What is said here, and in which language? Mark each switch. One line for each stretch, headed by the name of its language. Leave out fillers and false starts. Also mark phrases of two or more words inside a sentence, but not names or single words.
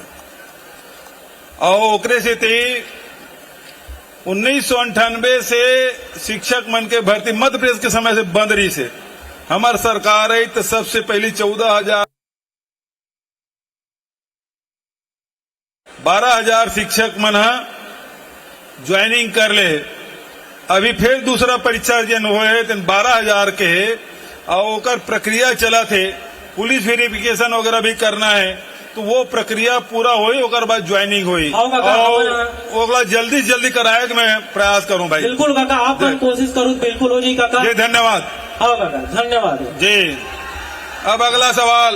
Chhattisgarhi: और ओकरे से 1998 से शिक्षक मन के भर्ती मध्य प्रदेश के समय से बंद रही से हमार सरकार है तो सबसे पहली 12,000 शिक्षक मन ज्वाइनिंग कर ले। अभी फिर दूसरा परीक्षा जन हुए 12,000 के है और ओकर प्रक्रिया चला थे पुलिस वेरिफिकेशन वगैरह भी करना है तो वो प्रक्रिया पूरा हुई ओकर बाद ज्वाइनिंग हुई और जल्दी से जल्दी कराए के मैं प्रयास करूं भाई। बिल्कुल काका आप कोशिश करूँ बिल्कुल हो जी काका। जी धन्यवाद। हाँ काका धन्यवाद जी। अब अगला सवाल।